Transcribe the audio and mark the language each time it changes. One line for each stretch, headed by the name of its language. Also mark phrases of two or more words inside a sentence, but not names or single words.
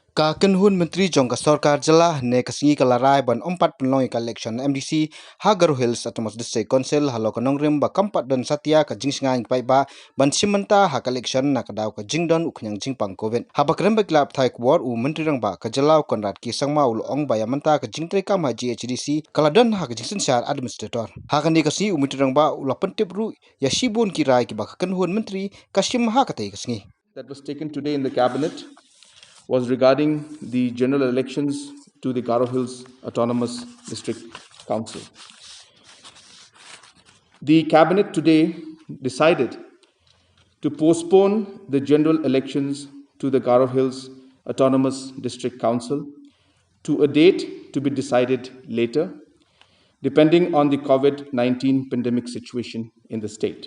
Khasi: Ka Kynhun Myntri jong ka sarkar jala ne ka Sngi ka larai ban ompat Pynlong ka Elekshon MDC ha Garo Hills Autonomous District Council halo ka nongrim ba kampat don satya ka jingsnga ing pai ba ban Mynta ha ka Elekshon na ka daw ka jingdon uknyang jingpang COVID ha ba krem ba klap thai kwar u Myntri rang ba ka jalaw konrat ki sangma ul ong ba yamanta ka jingtre kam ha GHDC kaladon ha ka jingsin shar administrator ha ka ni ka si u Myntri rang ba ula pentip ru ya shibun ki rai ki ba ka Kynhun Myntri ka shim ha ka tai ka Sngi
English: that was taken today in the cabinet was regarding the general elections to the Garo Hills Autonomous District Council. The cabinet today decided to postpone the general elections to the Garo Hills Autonomous District Council to a date to be decided later, depending on the COVID-19 pandemic situation in the state.